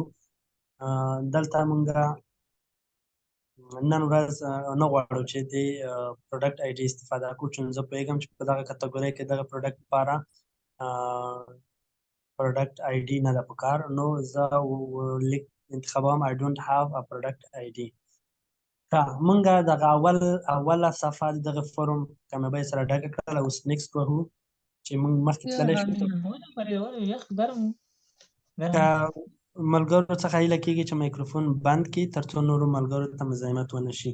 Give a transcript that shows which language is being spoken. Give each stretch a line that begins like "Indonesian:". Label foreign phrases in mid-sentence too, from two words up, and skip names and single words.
Pashto: دلته موږ نن ورځ نه غواړو چې د
English: product ID
Pashto: استفاده کړو، چون زه پوهېږم چې په دغه کټګورۍ کې دغه پروډکټ لپاره
English: product ID
Pashto: نه ده پکار، نو زه لیک انتخابوم
English: I don't have a product ID.
Pashto: که موږ دغه اوله صفحه د دغه فورم کامیابۍ سره ډکه کړله، اوس نیکسټ وهو چې موږ مخکې تللی شو. که ملګرو څخه هیله کېږي چې مایکروفون بند کړي تر څو نورو ملګرو ته مزاحمت ونه شي.